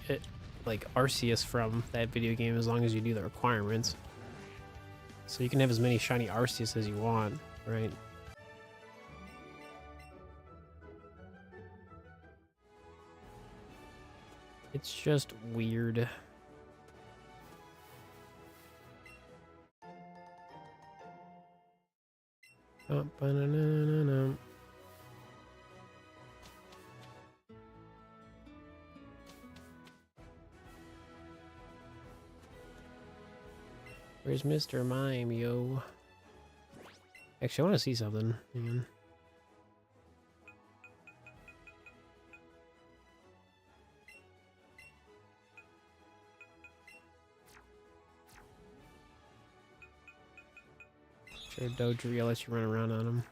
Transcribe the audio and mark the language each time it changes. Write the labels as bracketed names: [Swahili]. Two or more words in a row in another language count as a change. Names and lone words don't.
[English] like, Arceus from that video game as long as you do the requirements. So you can have as many shiny Arceus as you want, right? It's just weird. Oh, ba-na-na-na-na. Where's Mr. Mime, yo? Actually, I want to see something. Hang on. Sure, Dodrio lets you run around on him.